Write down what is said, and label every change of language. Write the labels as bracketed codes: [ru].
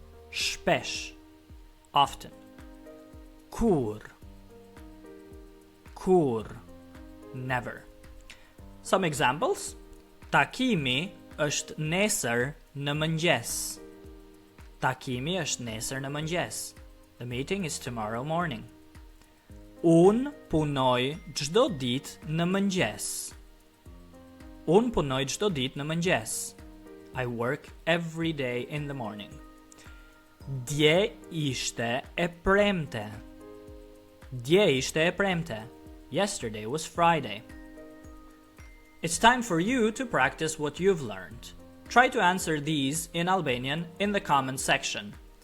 [sq] Shpesh, [en] often. [sq] Kur. Kur, [en] never. Some examples. [sq] Takimi është nesër në mëngjes. Takimi është nesër në mëngjes. [en] The meeting is tomorrow morning. [sq] Unë punoj çdo ditë në mëngjes. Unë punoj çdo ditë në mëngjes. [en] I work every day in the morning. [sq] Dje ishte e premte. Dje ishte e premte. [en] Yesterday was Friday. It's time for you to practice what you've learned. Try to answer these in Albanian in the comment section.